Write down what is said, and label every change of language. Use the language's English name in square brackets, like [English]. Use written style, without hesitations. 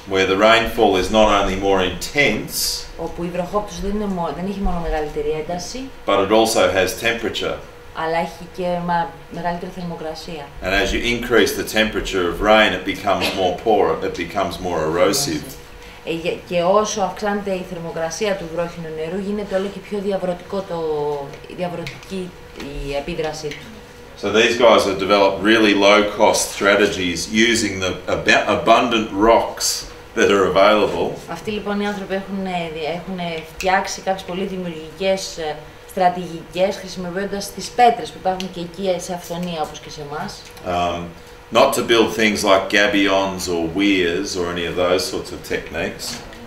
[English] Where the rainfall is not only more intense. [Greek] Όπου η βροχόπτωση δεν έχει μόνο μεγαλύτερη ένταση. [English] But it also has temperature. [Greek] Αλλά έχει και μεγαλύτερη θερμοκρασία. [English] And as you increase the temperature of rain, it becomes more poor, it becomes more erosive. [Greek] Και όσο αυξάνεται η θερμοκρασία του βρόχινου νερού, γίνεται όλο και πιο διαβρωτική η επίδρασή του. [English] So these guys have developed really low-cost strategies using the abundant rocks that are available. [Greek] Αυτοί λοιπόν οι άνθρωποι έχουν φτιάξει κάποιες πολύ δημιουργικές στρατηγικές χρησιμοποιώντας τις πέτρες που υπάρχουν και εκεί σε αυθονία όπως και σε εμάς. [English] Not to build things like gabions or weirs or any of those sorts of techniques.